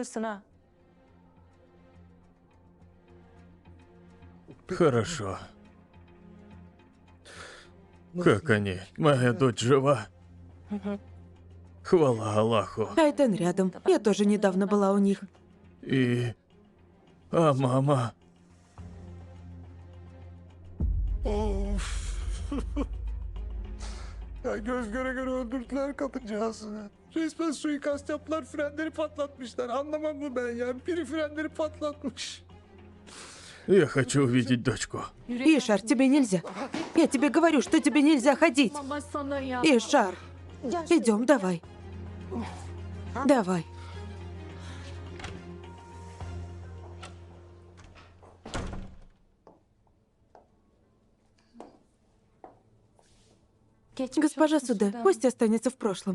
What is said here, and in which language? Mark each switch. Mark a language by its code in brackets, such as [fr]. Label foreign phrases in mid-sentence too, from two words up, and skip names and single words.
[ru] Хорошо. Как они? Моя дочь жива? Хвала Аллаху. Айтен рядом. Я тоже недавно была у них. И... А мама? [tr] Ya göz göre göre öldürdüler kadıncağızı. Resmen suikast yaptılar, frenleri patlatmışlar. Anlamam mı ben ya? Biri frenleri patlatmış. [ru] Я хочу увидеть дочку. Ишар, тебе нельзя. Я тебе говорю, что тебе нельзя ходить. Ишар, идем, давай. Давай. Госпожа Суде, пусть останется в прошлом.